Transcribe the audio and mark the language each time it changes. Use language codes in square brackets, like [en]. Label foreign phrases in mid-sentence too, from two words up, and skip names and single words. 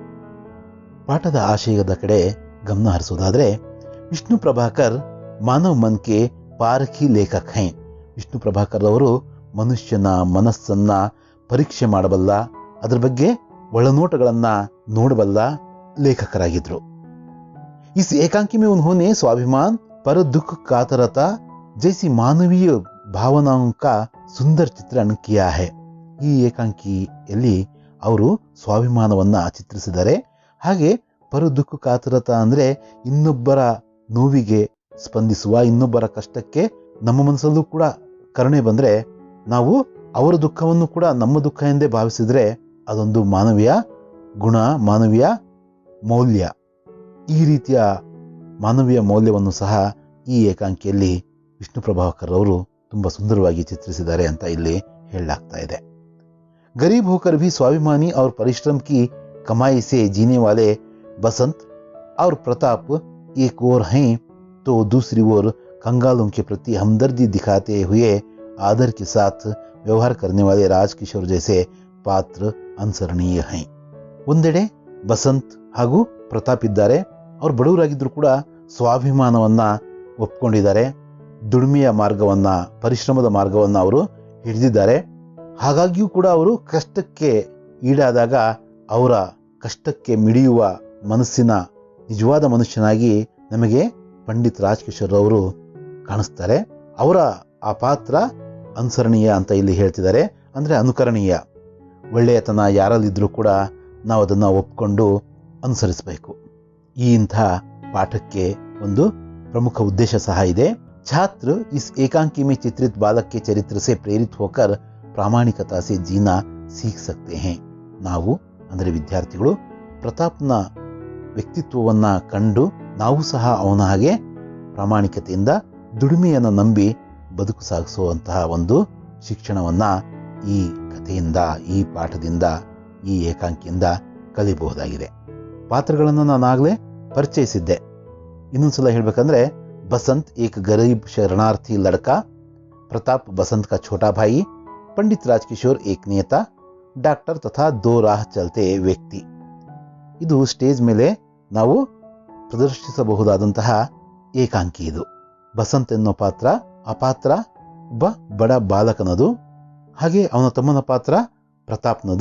[kn] ಪಾಠದ ಆಶಯದ ಕಡೆ ಗಮನ ಹರಿಸೋದಾದ್ರೆ, ವಿಷ್ಣು ಪ್ರಭಾಕರ್ [hi] मानव मन के पारखी लेखक है. [kn] ವಿಷ್ಣು ಪ್ರಭಾಕರ್ ಅವರು ಮನುಷ್ಯನ ಮನಸ್ಸನ್ನ ಪರೀಕ್ಷೆ ಮಾಡಬಲ್ಲ, ಅದರ ಬಗ್ಗೆ ಒಳನೋಟಗಳನ್ನ ನೋಡಬಲ್ಲ ಲೇಖಕರಾಗಿದ್ರು. [hi] इस एकांकी में उन्होंने स्वाभिमान, पर दुख कातरता जैसी मानवीय भावनाओं का सुंदर चित्रण किया है. [kn] ಈ ಏಕಾಂಕಿಯಲ್ಲಿ ಅವರು ಸ್ವಾಭಿಮಾನವನ್ನ ಚಿತ್ರಿಸಿದ್ದಾರೆ. ಹಾಗೆ ಪರ ದುಃಖ ಕಾತರತ ಅಂದ್ರೆ ಇನ್ನೊಬ್ಬರ ನೋವಿಗೆ ಸ್ಪಂದಿಸುವ, ಇನ್ನೊಬ್ಬರ ಕಷ್ಟಕ್ಕೆ ನಮ್ಮ ಮನಸ್ಸಲ್ಲೂ ಕೂಡ ಕರುಣೆ ಬಂದ್ರೆ ನಾವು ಅವರ ದುಃಖವನ್ನು ಕೂಡ ನಮ್ಮ ದುಃಖ ಎಂದೇ ಭಾವಿಸಿದ್ರೆ ಅದೊಂದು ಮಾನವೀಯ ಗುಣ, ಮಾನವೀಯ ಮೌಲ್ಯ. ಈ ರೀತಿಯ ಮಾನವೀಯ ಮೌಲ್ಯವನ್ನು ಸಹ ಈ ಏಕಾಂಕಿಯಲ್ಲಿ ವಿಷ್ಣು ಪ್ರಭಾಕರ್ ಅವರು ತುಂಬಾ ಸುಂದರವಾಗಿ ಚಿತ್ರಿಸಿದ್ದಾರೆ ಅಂತ ಇಲ್ಲಿ ಹೇಳಲಾಗ್ತಾ ಇದೆ. [hi] गरीब होकर भी स्वाभिमानी और परिश्रम की कमाई से जीने वाले बसंत और प्रताप एक ओर हैं, तो दूसरी ओर कंगालों के प्रति हमदर्दी दिखाते हुए आदर के साथ व्यवहार करने वाले राज किशोर जैसे पात्र अनुसरणीय है. [kn] ಒಂದೆಡೆ ಬಸಂತ್ ಹಾಗೂ ಪ್ರತಾಪ್ ಇದ್ದಾರೆ. ಅವ್ರು ಬಡವರಾಗಿದ್ರು ಕೂಡ ಸ್ವಾಭಿಮಾನವನ್ನ ಒಪ್ಕೊಂಡಿದ್ದಾರೆ. ದುಡಿಮೆಯ ಮಾರ್ಗವನ್ನ, ಪರಿಶ್ರಮದ ಮಾರ್ಗವನ್ನ ಅವರು ಹಿಡಿದಿದ್ದಾರೆ. ಹಾಗಾಗಿಯೂ ಕೂಡ ಅವರು ಕಷ್ಟಕ್ಕೆ ಈಡಾದಾಗ ಅವರ ಕಷ್ಟಕ್ಕೆ ಮಿಡಿಯುವ ಮನಸ್ಸಿನ ನಿಜವಾದ ಮನುಷ್ಯನಾಗಿ ನಮಗೆ ಪಂಡಿತ್ ರಾಜ್ಕಿಶೋರ್ ಅವರು ಕಾಣಿಸ್ತಾರೆ. ಅವರ ಆ ಪಾತ್ರ ಅನುಸರಣೀಯ ಅಂತ ಇಲ್ಲಿ ಹೇಳ್ತಿದ್ದಾರೆ, ಅಂದರೆ ಅನುಕರಣೀಯ. ಒಳ್ಳೆಯತನ ಯಾರಲ್ಲಿದ್ರೂ ಕೂಡ ನಾವು ಅದನ್ನು ಒಪ್ಕೊಂಡು ಅನುಸರಿಸಬೇಕು. ಈ ಇಂಥ ಪಾಠಕ್ಕೆ ಒಂದು [hi] प्रमुख उद्देश्य [kn] सह ಇದೆ. [hi] छात्र इस एकांकी में चित्रित बालक के चरित्र से प्रेरित होकर प्रामाणिकता से जीना सीख सकते हैं. [kn] ನಾವು ಅಂದರೆ ವಿದ್ಯಾರ್ಥಿಗಳು ಪ್ರತಾಪ್ನ ವ್ಯಕ್ತಿತ್ವವನ್ನ ಕಂಡು ನಾವು ಸಹ ಅವನ ಹಾಗೆ ಪ್ರಾಮಾಣಿಕತೆಯಿಂದ ದುಡಿಮೆಯನ್ನು ನಂಬಿ ಬದುಕು ಸಾಗಿಸುವಂತಹ ಒಂದು ಶಿಕ್ಷಣವನ್ನ ಈ ಕಥೆಯಿಂದ, ಈ ಪಾಠದಿಂದ, ಈ ಏಕಾಂಕಿಯಿಂದ ಕಲಿಬಹುದಾಗಿದೆ. ಪಾತ್ರಗಳನ್ನು ನಾನಾಗಲೇ ಪರಿಚಯಿಸಿದ್ದೆ. ಇನ್ನೊಂದ್ಸಲ ಹೇಳ್ಬೇಕಂದ್ರೆ, [hi] बसंत एक गरीब शरणार्थी लड़का, प्रताप बसंत का छोटा भाई, पंडित राजकिशोर एक नेता, डॉक्टर तथा दो राह चलते व्यक्ति. [kn] ಇದು ಸ್ಟೇಜ್ ಮೇಲೆ ನಾವು ಪ್ರದರ್ಶಿಸಬಹುದಾದಂತಹ ಏಕಾಂಕಿ. ಇದು ಬಸಂತ್ ಎನ್ನೋ ಪಾತ್ರ, ಆ ಪಾತ್ರ ಒಬ್ಬ ಬಡ ಬಾಲಕನದು. ಹಾಗೆ ಅವನ ತಮ್ಮನ ಪಾತ್ರ ಪ್ರತಾಪ್ನದು.